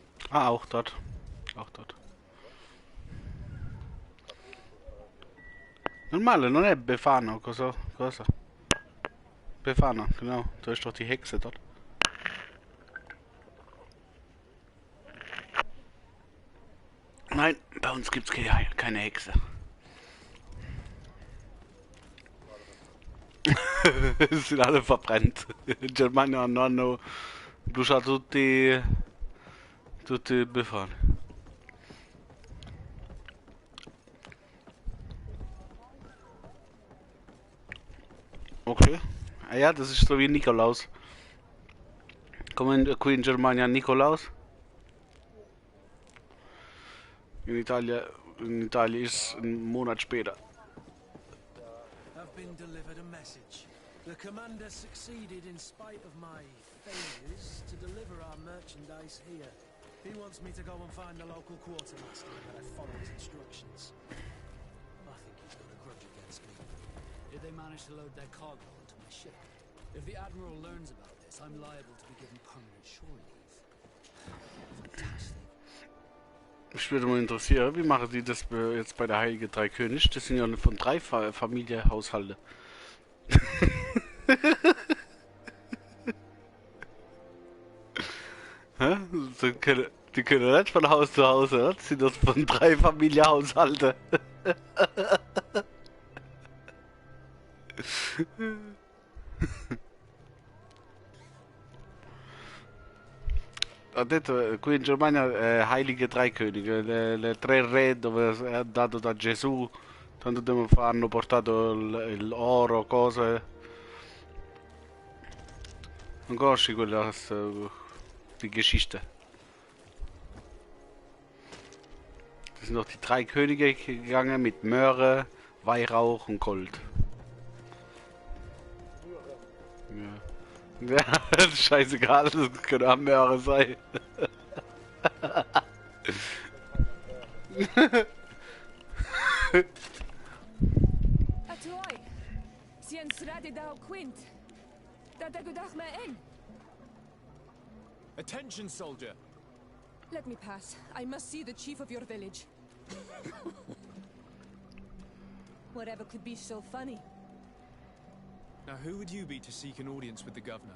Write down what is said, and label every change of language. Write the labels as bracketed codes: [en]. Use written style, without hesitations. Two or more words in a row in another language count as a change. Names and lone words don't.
[de] Ah, auch dort. Auch dort. [it] Normale, non è Befano, cosa? Cosa? [de] Befano, genau. Da ist doch die Hexe dort. Nein, bei uns gibt's keine Hexe. Sind alle verbrannt. [it] In Germania hanno bruciato tutti i Befani. [de] Okay. Ah ja, das ist so wie Nikolaus. [it] Come qui in Germania Nikolaus. In Italia [de] ist ein Monat später. [en] I've been delivered a message. The commander succeeded in spite of my failures to deliver our merchandise here. He wants me to go and find the local quartermaster and that I follow his instructions. I think he's got a grudge against me. Did they manage to load their cargo onto my ship? If the Admiral learns about this, I'm liable to be given permanent shore leave. Fantastic. [de] Mich würde mal interessieren, wie machen die das jetzt bei der Heilige Drei König? Das sind ja von 3 Familienhaushalte. Hä? Die können nicht von Haus zu Hause, oder? Das sind das von 3 Familienhaushalte. [it] Ho detto, qui in Germania Heilige Drei Könige, le 3 re dove è andato da Gesù, tanto tempo fa hanno portato l'oro, cose. Non conosci quella [de] die Geschichte? Das sind doch die 3 Könige gegangen mit Möhre, Weihrauch und Gold. Ja. Ja, scheißegal, das können auch Möhre sein. Atoy, sien srade da quint. Da gudach me in. [en] Attention, soldier. Let me pass. I must see the chief of your village. Whatever could be so funny. Now, who would you be to seek an audience with the governor?